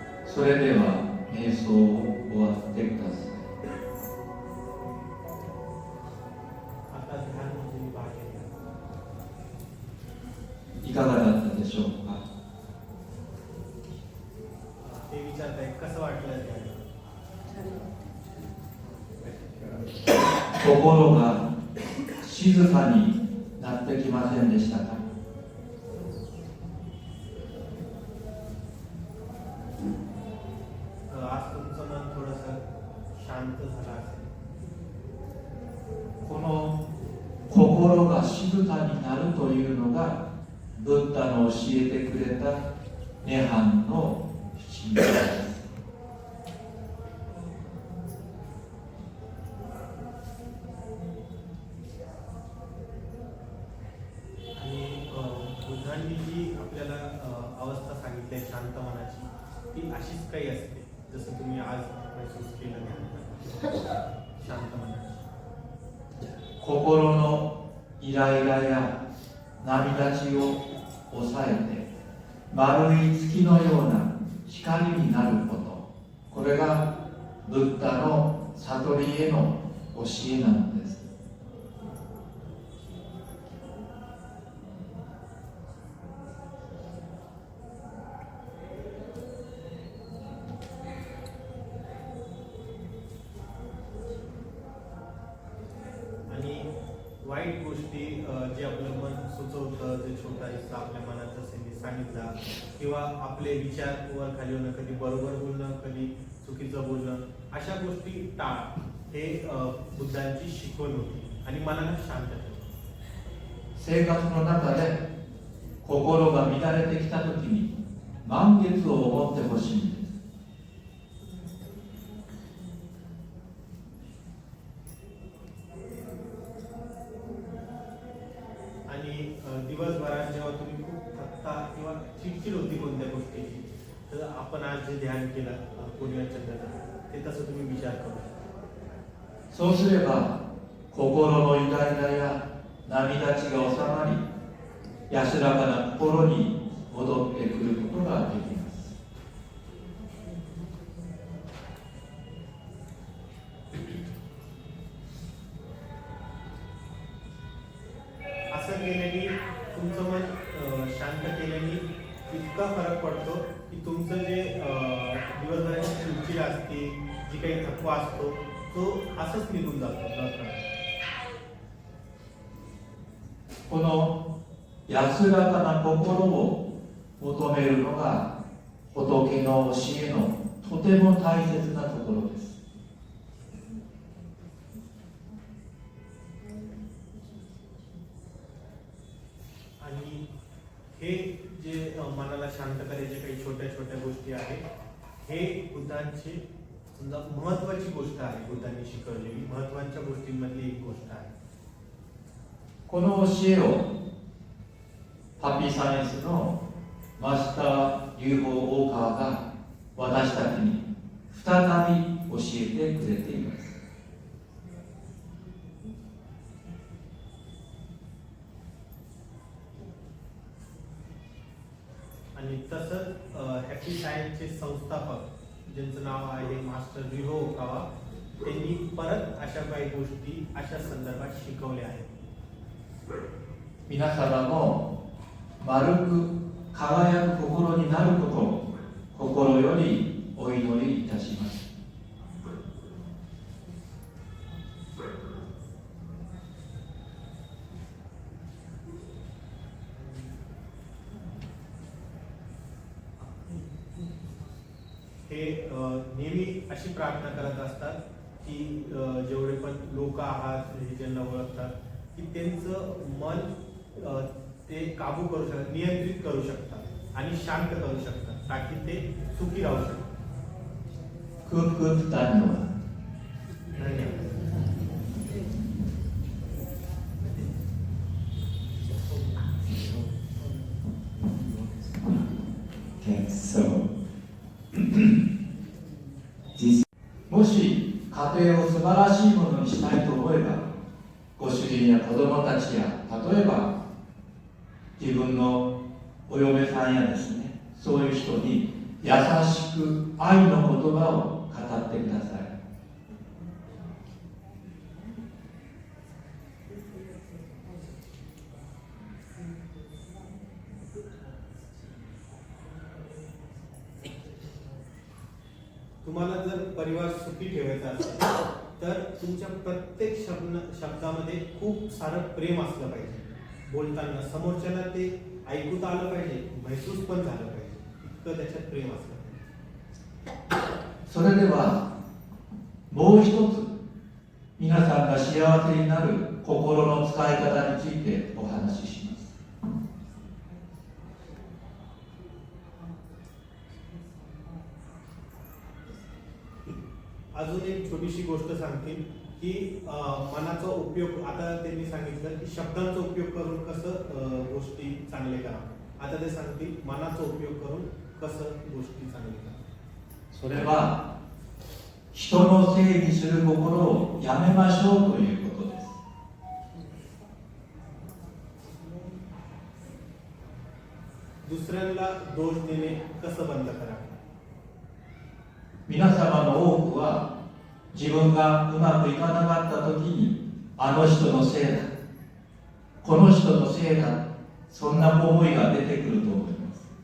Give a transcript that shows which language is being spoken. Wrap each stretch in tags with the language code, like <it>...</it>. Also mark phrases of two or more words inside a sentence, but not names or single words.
<ja>それでは瞑想を終わってください。</ja> <mr>आता ध्यानमध्ये बाहेर या.</mr> <ja>いかがだったでしょうか。</ja> <mr>ते विचारताय कसं वाटलं ध्यान?</mr> <ja>心が静かになってきませんでしたか。</ja> <mr>आज तुमचं मन थोडंसं शांत झालं असेल.</mr> <ja>この心が静かになるというのがブッダの教えてくれた涅槃の真理です。</ja> <mr>आणि बुद्धांनी जी आपल्याला अवस्था सांगितली आहे शांत मनाची ती अशीच काही असते जसं तुम्ही आज महसूस केलं ध्यानात. शांत मनाची</mr> <ja>心のイライラや波立ちを抑えて丸い月のような光になること、これがブッダの悟りへの教えなのです。</ja> <mr>आणि वाईट गोष्टी जे आपलं मन सुचवतं जे छोटा हिस्सा आपल्या मनात असेल सांगितला किंवा आपले विचार वर खाली होणं कधी बरोबर बोलणं कधी चुकीचं बोलणं अशा गोष्टी टाळ हे बुद्धांची शिकवण होती आणि मनाला शांत ठेवतं.</mr> <ja>生活の中で心が乱れてきたときに満月を思ってほしいんです。</ja> <mr>आणि दिवसभरात जेव्हा तुम्ही खूप थकता किंवा चिडचिड होती कोणत्या गोष्टीची तर आपण आज जे ध्यान केलं पूर्णिमा चंद्राचं ते तसं तुम्ही विचार करू शकता.</mr> <ja>そうすれば心のイライラや波立ちが収まり安らかな心に戻ってくることができます。</ja> <mr>असं केल्याने तुमचं मन शांत केल्याने इतका फरक पडतो की तुमचं जे दिवसभराची चिडचिड असते जी काही थकवा असतो तो असंच निघून जातो.</mr> <ja>この安らかな心を求めるのが仏の教えのとても大切なところです。</ja> <mr>आणि हे जे मनाला शांत करायचे काही छोट्या छोट्या गोष्टी आहेत हे बुद्धांची समजा महत्वाची गोष्ट आहे. बुद्धांनी शिकवलेली महत्वाच्या गोष्टींमधली एक गोष्ट आहे.</mr> <ja>この教えをハッピーサイエンスのマスター UFO 大川が私たちに再び教えてくれています。</ja> <mr>आणि तसंच हॅपी सायन्सचे संस्थापक ज्यांचं नाव आहे मास्टर रिहो ओकावा त्यांनी परत अशा काही गोष्टी अशा संदर्भात शिकवल्या आहेत.</mr> <ja>皆様も丸く輝く心になることを心よりお祈りいたします。</ja> <mr>हे नेहमी अशी प्रार्थना करत असतात की जेवढे पण लोक आहात हे ज्यांना ओळखतात की त्यांचं मन ते काबू करू शकतात नियंत्रित करू शकतात आणि शांत करू शकतात ताकी ते सुखी राहू शकतात. खूप खूप धन्यवाद. धन्यवाद.</mr> <en>Okay, so this</en> <ja>もし家庭を素晴らしいものにしたいと思えば、ご主人や子供たちや、例えば自分のお嫁さんやですね、そういう人に優しく愛の言葉を語ってください。</ja> <mr>तुम्हाला जर परिवार सुखी ठेवायचा असेल तर तुमच्या प्रत्येक शब्दामध्ये खूप सारं प्रेम असलं पाहिजे. बोलताना समोरच्याला ते ऐकूता आलं पाहिजे, महसूस पण झालं पाहिजे, इतकं त्याच्यात प्रेम असलं पाहिजे.</mr> <ja>それではもう一つ皆さんが幸せになる心の使い方についてお話しします。</ja> <mr>अजून एक छोटीशी गोष्ट सांगतील की मनाचा उपयोग, आता त्यांनी सांगितलं की शब्दांचा उपयोग करून कसं गोष्टी चांगले करा. आता ते सांगतील मनाचा उपयोग करून कसं गोष्टी चांगले करा.</mr> <ja>それは人のせいにする心をやめましょうということです。</ja> <mr>दुसऱ्यांना दोष देणे कसं बंद करा.</mr> <ja>皆様の多くは自分がうまくいかなかった時にあの人のせいだ、この人のせいだ、そんな思いが出てくると思います。</ja>